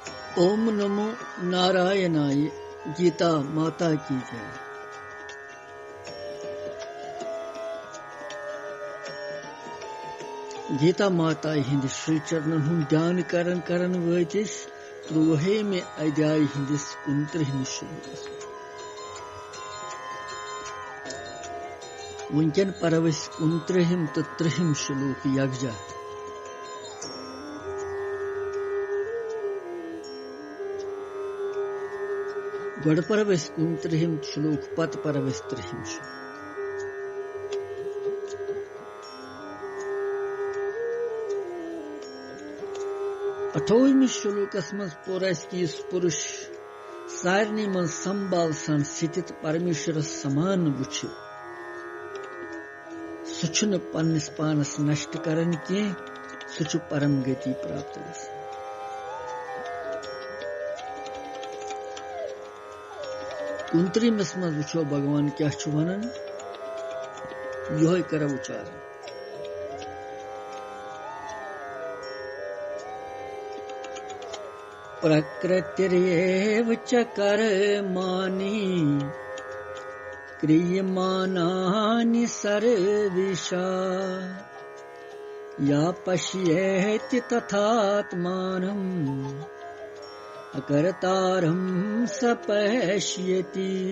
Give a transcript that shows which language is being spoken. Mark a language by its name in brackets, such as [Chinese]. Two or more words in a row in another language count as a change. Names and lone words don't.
[Sanskrit] ओम नमो नारायणाय। [Hindi] गीता माता की जय। [Kashmiri] गीता माता हिंद श्री चरणन हुन ध्यान करन वतिस 30वें अध्याय हिंदिस 29 श्लोकस। वंकन परवस 29 तो 30 श्लोक यकजा। गड परवस 29 श्लोक पत परवस 30 श्लोक। अठोवि श्लोकस मज पोर कि पुरुष सारनी मन संभाल सन स्थित परमेश्वर समान वुछ सह पन्निस पानस नष्ट करन की सह परम गति प्राप्त गस। उनत्रिमस मज वुछो भगवान क्या वनान यो कर उच्चारण। [Sanskrit] प्रकृतिरेव च कर्माणि क्रियमाणानि सर्वेषा या पश्येति तथात्मानम् अकर्तारं स पश्यति।